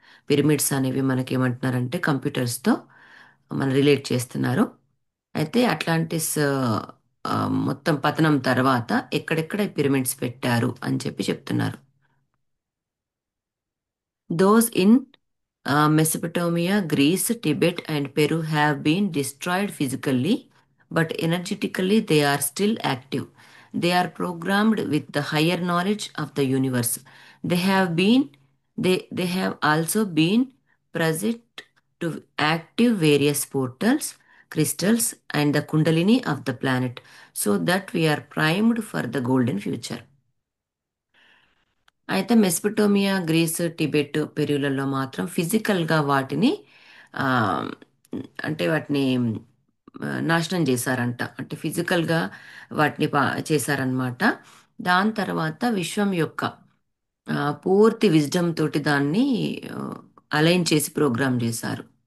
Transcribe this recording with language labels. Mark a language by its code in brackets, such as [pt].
[te] Pyramids అనేవి మనకి ఏమంటున్నారంటే కంప్యూటర్స్తో మనం రిలేట్ చేస్తున్నారు. అయితే అట్లాంటిస్ మొత్తం పతనం తర్వాత ఎక్కడెక్కడ పిరమిడ్స్ పెట్టారు అని చెప్పి చెప్తున్నారు. [en] Those in Mesopotamia, Greece, Tibet, and Peru have been destroyed physically, but energetically they are still active. They are programmed with the higher knowledge of the universe. They have been, they have also been present to active various portals, crystals, and the kundalini of the planet, so that we are primed for the golden future. [te] అయితే Mesopotamia, grace, Tibet, పెరులలో మాత్రం ఫిజికల్గా వాటిని ఆ, అంటే వాటిని నాశనం చేశారంట. అంటే ఫిజికల్గా వాటిని చేశారనమాట. దాని తర్వాత విశ్వం యొక్క పూర్తి విజ్డమ్ తోటి దాన్ని అలైన్ చేసి ప్రోగ్రామ్ చేశారు.